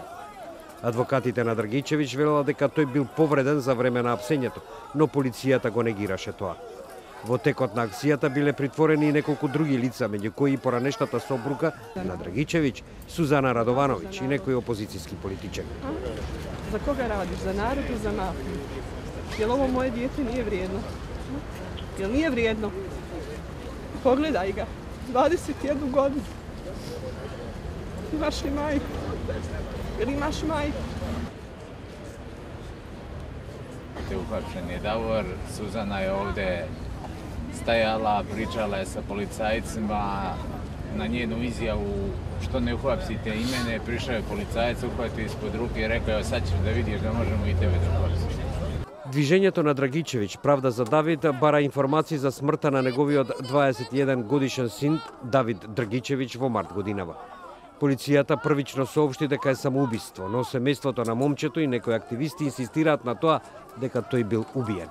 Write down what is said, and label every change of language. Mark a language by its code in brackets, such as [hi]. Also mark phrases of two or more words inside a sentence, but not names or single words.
[mk] Адвокатите на Драгичевиќ велела дека тој бил повреден за време на апсењето, но полицијата го негираше тоа. Во текот на акцијата биле притворени и неколку други лица, меѓу кои и поранештата сопруга на Драгичевиќ, Сузана Радовановиќ и некои опозицијски политичари. [sr] За кога радиш? За народ и за мафiju? Jel ovo moje dijete nije vrijedno? Jel nije vrijedno? Pogledaj ga. 21 godinu. Imaš li majku? Jel imaš majku? Uhapšen je Davor, Suzana je ovde stajala, pričala je sa policajcima na njenu izjavu što ne uhapsite i mene, prišao je policajac, uhvatio ispod ruke i rekao sad ćeš da vidiš da možemo i tebe da uhapsimo. [mk] Движењето на Драгичевиќ, Правда за Давид, бара информации за смртта на неговиот 21 годишен син Давид Драгичевиќ во март годинава. Полицијата првично соопшти дека е самоубиство, но семејството на момчето и некои активисти инсистираат на тоа дека тој бил убиен.